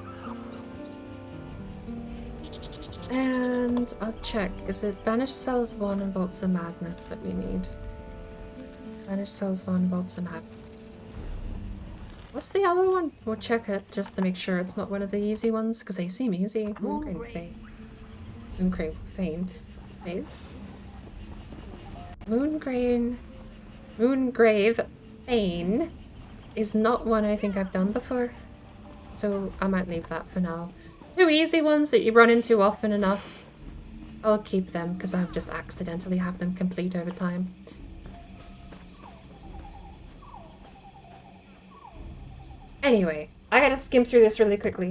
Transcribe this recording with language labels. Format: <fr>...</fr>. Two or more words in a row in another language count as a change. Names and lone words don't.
<en>And I'll check. Is it Banished Cells 1 and Vaults of Madness that we need? Banished Cells 1, Vaults of Madness. What's the other one? We'll check it just to make sure it's not one of the easy ones, because they seem easy. Moongrave Fane. Moongrave Fane. Fane? Moongrave Fane is not one I think I've done before. So I might leave that for now. Two easy ones that you run into often enough. I'll keep them because I just accidentally have them complete over time. Anyway, I gotta skim through this really quickly.</en>